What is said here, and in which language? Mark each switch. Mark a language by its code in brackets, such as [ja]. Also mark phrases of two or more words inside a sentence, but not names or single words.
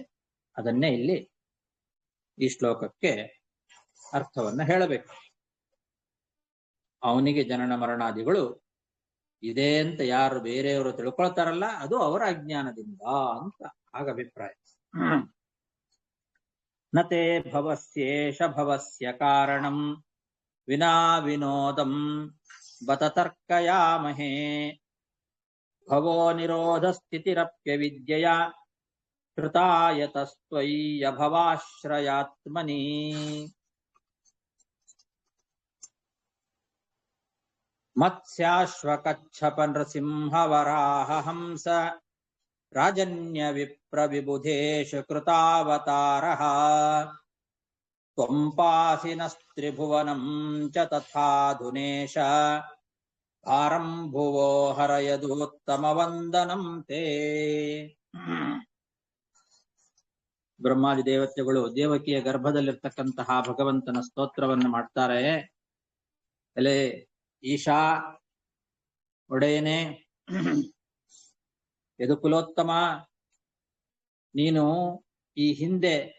[kn] ಅದನ್ನೇ ಇಲ್ಲಿ ಈ ಶ್ಲೋಕಕ್ಕೆ ಅರ್ಥವನ್ನ ಹೇಳಬೇಕು. ಅವನಿಗೆ ಜನನ ಮರಣಾದಿಗಳು ಇದೆ ಅಂತ ಯಾರು ಬೇರೆಯವರು ತಿಳ್ಕೊಳ್ತಾರಲ್ಲ ಅದು ಅವರ ಅಜ್ಞಾನದಿಂದ ಅಂತ ಆಗ ಅಭಿಪ್ರಾಯ. [sa] ನ ತೇ ಭವಸ್ಯೇಷ ಭವಸ್ಯ ಕಾರಣಂ ವಿನಾ ವಿನೋದಂ ಬತ ತರ್ಕಯಾಮಹೇ ಭವೋ ನಿರೋಧ ಸ್ಥಿತಿರಪ್ಯ ವಿದ್ಯೆಯ ಕೃತಾಯತಸ್ತ್ವಯ್ಯ ಭವಾಶ್ರಯಾತ್ಮನಿ. ಮತ್ಸ್ಯಾಶ್ವಕಚ್ಛಪ ನೃಸಿಂಹವರಾಹ ಹಂಸ ರಾಜನ್ಯ ವಿಪ್ರ ವಿಬುಧೇಶ ಕೃತಾವತಾರಃ ತ್ವಂ ಪಾಸಿನಸ್ತ್ರಿಭುವನಂ ಚ ತಥಾಧುನೇಶ ಭಾರಂ ಭುವೋ ಹರಯದೂತ್ತಮ ವಂದನಂ ತೇ. [kn] ಬ್ರಹ್ಮಾದಿ ದೇವತೆಗಳು ದೇವಕಿಯ ಗರ್ಭದಲ್ಲಿರ್ತಕ್ಕಂತಹ ಭಗವಂತನ ಸ್ತೋತ್ರವನ್ನು ಮಾಡ್ತಾರೆ. ಎಲೆ ಈಶಾ, ಒಡೆಯನೇ, ಯದುಕುಲೋತ್ತಮ, ನೀನು ಈ ಹಿಂದೆ